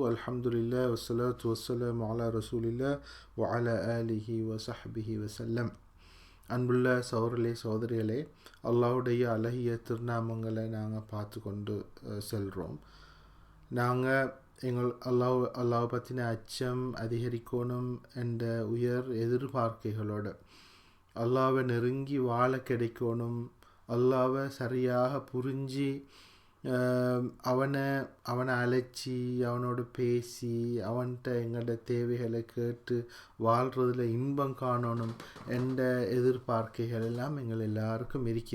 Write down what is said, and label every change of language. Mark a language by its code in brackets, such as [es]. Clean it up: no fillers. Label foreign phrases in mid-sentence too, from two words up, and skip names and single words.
[ar] الحمد لله والصلاة والسلام على رسول الله وعلى آله وصحبه وسلم. [ta] அன்புள்ள சகோதரர்களே சகோதரிகளே, அல்லாஹ்வுடைய அழகிய திருநாமங்களை நாங்கள் பார்த்து கொண்டு செல்கிறோம். நாங்கள் அல்லாஹ் பற்றின அச்சம் அதிகரிக்கணும் என்ற உயர் எதிர்பார்க்கைகளோடு அல்லாஹ்வை நெருங்கி வாழ கிடைக்கணும், அல்லாஹ்வை சரியாக புரிஞ்சு அவனை அழைச்சி அவனோடு பேசி அவன்கிட்ட எங்களோட தேவைகளை கேட்டு வாழ்கிறதுல இன்பம் காணணும் என்ற எதிர்பார்க்கைகள் எல்லாம் எங்கள் எல்லாருக்கும் இருக்குது.